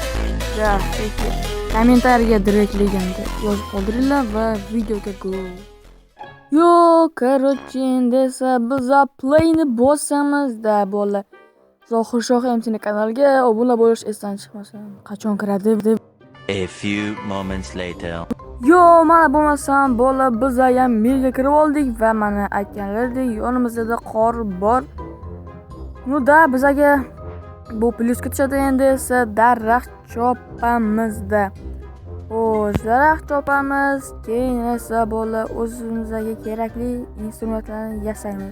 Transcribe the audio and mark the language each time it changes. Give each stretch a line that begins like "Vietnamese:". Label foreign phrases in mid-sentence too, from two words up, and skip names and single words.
Uzbek: Kommentariyaga direktligini yozib qoldiringlar va videoga go. Короче, endi esa biz playni bosamiz-da bolalar. Zohir Shoh MC'ning kanaliga obuna bo'lish esdan chiqmasin. Qachon kiradi deb.
English: A few moments later.
Uzbek: Mana bo'lmasam bolalar, biz ham mega kirib oldik va mana aytganlaridek yonimizda qor bor. Bizga bu plyuska tushadi. Endi esa daraxt chopamizda. Xo'sh, daraxt chopamiz, keyin esa bolalar o'zimizga kerakli instrumentlarni yasaymiz.